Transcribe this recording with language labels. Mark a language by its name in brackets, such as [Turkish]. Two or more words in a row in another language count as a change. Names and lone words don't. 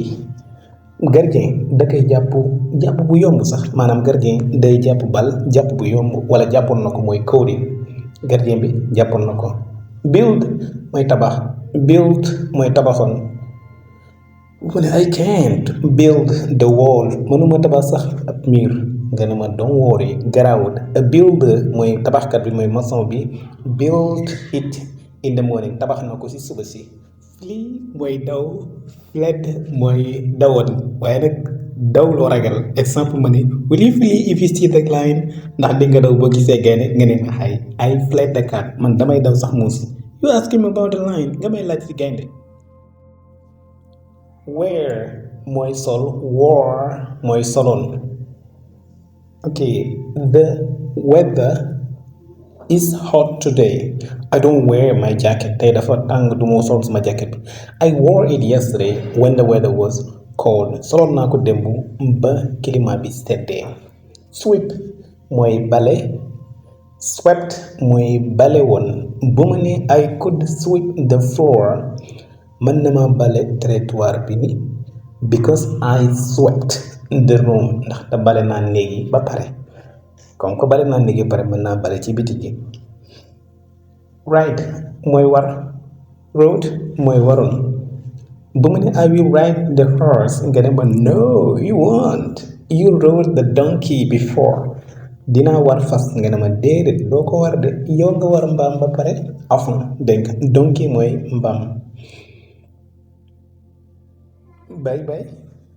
[Wolof] gardien da koy jàpp bu yomb sax maanaam gardien day jàpp bal jàpp bu yomb wala jàppoon na ko mooy [English] caught it [Wolof] gardien bi jàppoon na ko. build mooy tabax build mooy tabaxoon mu ne [English] I can't build the wall [Wolof] mënuma tabax sax ab mur nga ne ma [English] don't worry [Wolof] garaawut [English] a builder [Wolof] mooy tabaxkat bi mooy maçon bi [English] build it in the morning [Wolof] tabax na ko ci suba si. flee mooy daw fled mooy dawoon waaye nag daw loo ragal exemple ma ne [English] will you flee if you see the lion [Wolof] ndax di nga daw boo gisee gaynde nga ne ma [English] I fled the cat [Wolof] man damay daw sax muus [English] you ask him about the lion [Wolof] nga may laaj ci gaynde. wear mooy sol wore mooy soloon ok [English] the weather is hot today I don't wear my jacket [Wolof] tey dafa tàng du moo sol sama jacket bi [English] I wore it yesterday when the weather was cold [Wolof] soloon naa ko démb ba climat bi seddee. sweep mooy bale swept mooy bale woon bu ma ne [English] I could sweep the floor [Wolof] mën na ma bale trottoir bi ni [English] because I swept the room [Wolof] ndax te bale naa néegi ba pare [French] comme que [Wolof] bale naa néegi ba pare mën naa bale ci biti gi. ride mooy war rode mooy waroon bu ma ne [English] I will ride the horse [Wolof] nga ne ma [English] no you won't you rode the donkey before [Wolof] dinaa war fas nga ne ma déedéet doo ko war de yow nga war mbaam ba pare afan dégg nga donkey mooy mbaam. [English] bye bye.